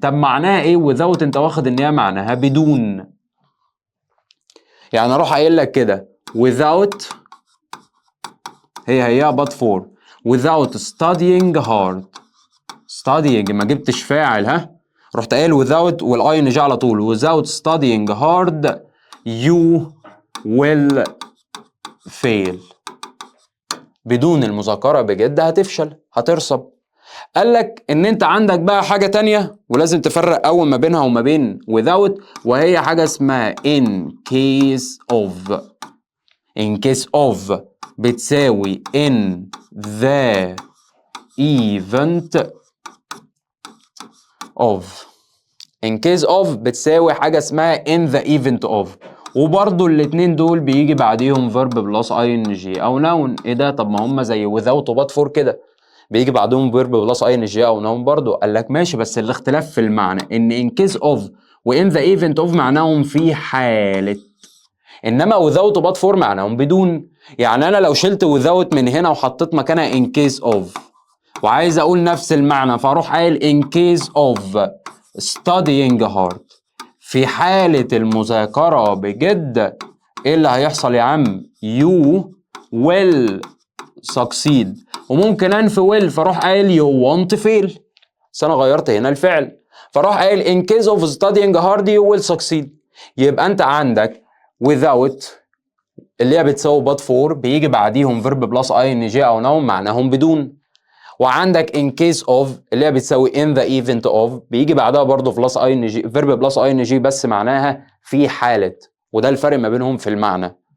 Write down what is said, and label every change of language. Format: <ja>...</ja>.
<ar>طب معناها ايه without؟ انت واخد ان هي معناها بدون، يعني اروح قايل لك كده without هي but for without studying hard، studying ما جبتش فاعل، ها، رحت قايل without والاي ان جي على طول،</ar> <en>without studying hard you will fail،</en> <ar>بدون المذاكرة بجد هتفشل هترسب. قال لك ان انت عندك بقى حاجة تانية ولازم تفرق اول ما بينها وما بين without، وهي حاجة اسمها in case of.</ar> <en>in case of بتساوي in the event of. in case of</en> <ar>بتساوي حاجة اسمها</ar> <en>in the event of.</en> <ar>وبرضو الاتنين دول بيجي بعديهم verb plus ing او noun. ايه ده؟ طب ما هم زي without و but for كده، بيجي بعدهم verb plus ing او noun برضو. قال لك ماشي، بس الاختلاف في المعنى ان in case of و in the event of معناهم في حالة، انما without و but for معناهم بدون. يعني انا لو شلت without من هنا وحطيت مكانها in case of وعايز اقول نفس المعنى، فاروح قايل</ar> <en>in case of studying hard،</en> <ar>في حالة المذاكرة بجد، ايه اللي هيحصل يا عم؟</ar> <en>you will succeed.</en> <ar>وممكن انفي</ar> <en>will</en> <ar>فاروح قايل</ar> <en>you won't fail،</en> <ar>بس انا غيرت هنا الفعل، فاروح قايل</ar> <en>in case of studying hard you will succeed.</en> <ar>يبقى انت عندك without اللي هي بتساوي but for بيجي بعديهم verb plus ing او noun معناهم بدون، وعندك in case of اللي هي بتساوي in the event of بيجي بعدها برضه plus ing verb plus ing بس معناها في حالة، وده الفرق ما بينهم في المعنى.</ar>